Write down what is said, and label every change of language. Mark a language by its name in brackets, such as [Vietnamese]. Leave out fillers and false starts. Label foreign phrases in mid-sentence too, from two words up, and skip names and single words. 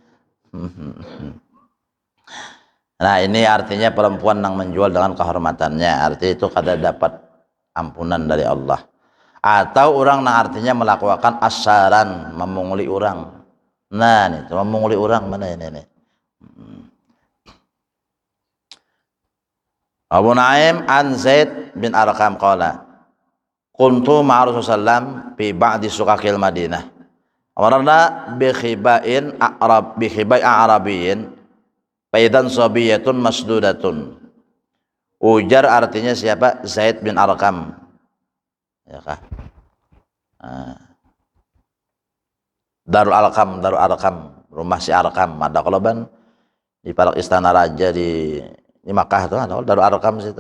[Banjar] Nah ini artinya perempuan yang menjual dengan kehormatannya, arti itu kada dapat ampunan dari Allah. Atau orang yang artinya melakukan asaran, memungli orang. Nah nih memungli orang mana ini nih. [Arabic] أبو نعيم عن زيد بن أرقم قال كنت مع رسول الله في بعض سكك المدينة. مررنا بخباء أعرابي فإذا ظبية مشدودة. [Banjar] Ujar artinya siapa? Zaid bin Arqam. Ya kah? Darul Arqam, rumah si Arqam, ada koloban di parak istana raja di Makkah tuh ada Darul Arqam situ.